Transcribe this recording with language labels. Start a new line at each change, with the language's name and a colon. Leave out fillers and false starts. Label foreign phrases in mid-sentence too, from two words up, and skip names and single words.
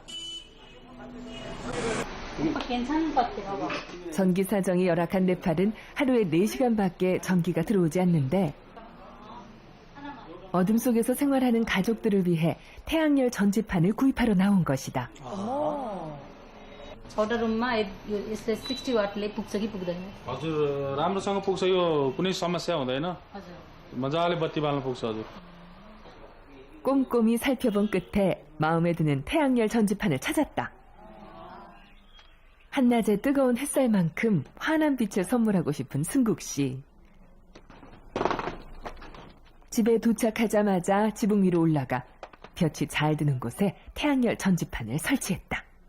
Korean: 괜찮은 것 같아요. 봐봐. 전기 사정이 열악한 네팔은 하루에 4시간밖에 전기가 들어오지 않는데 어둠 속에서 생활하는 가족들을 위해 태양열 전지판을 구입하러 나온 것이다.
Nepali: छोटा रुममा यसले 60 वाटले पुग्छ कि पुग्दैन? हजुर राम्रोसँग पुग्छ यो कुनै समस्या हुँदैन हजुर. मजाले बत्ती बाल्न पुग्छ हजुर
Korean: 꼼꼼히 살펴본 끝에 마음에 드는 태양열 전지판을 찾았다. 한낮의 뜨거운 햇살만큼 환한 빛을 선물하고 싶은 승국 씨. 집에 도착하자마자 지붕 위로 올라가 볕이 잘 드는 곳에 태양열 전지판을 설치했다.